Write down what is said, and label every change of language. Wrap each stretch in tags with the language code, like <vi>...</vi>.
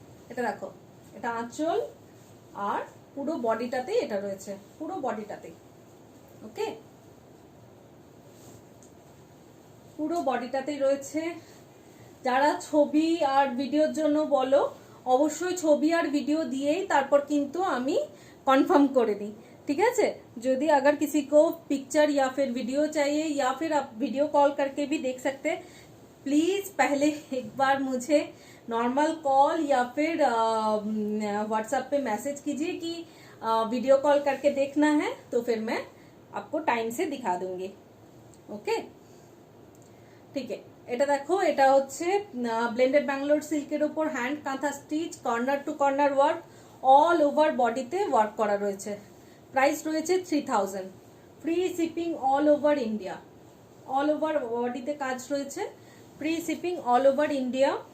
<bn>এটা দেখো, এটা আঁচল আর পুরো বডিটাতে এটা রয়েছে, পুরো বডিটাতে। ওকে, পুরো বডিটাতেই রয়েছে। যারা ছবি আর ভিডিওর জন্য বলো, অবশ্যই ছবি আর ভিডিও দিয়েই তারপর কিন্তু আমি কনफर्म করে দিই,</bn> <hi>ठीक है। यदि अगर किसी को पिक्चर या फिर वीडियो चाहिए या फिर आप वीडियो कॉल करके भी देख सकते हैं, प्लीज पहले एक बार मुझे नॉर्मल कॉल या फिर व्हाट्सएप पे मैसेज कीजिए कि वीडियो कॉल करके देखना है, तो फिर मैं आपको टाइम से दिखा दूंगी। ओके, ठीक है।</hi> <bn>এটা দেখো, এটা হচ্ছে ব্লেন্ডেড ব্যাঙ্গালোর সিল্কের উপর হ্যান্ড কাঁথা stitch, corner to corner work, all over বডিতে ওয়ার্ক করা রয়েছে। প্রাইস রয়েছে 3000, free shipping all over India. All over বডিতে কাজ রয়েছে, free shipping all over India.</bn>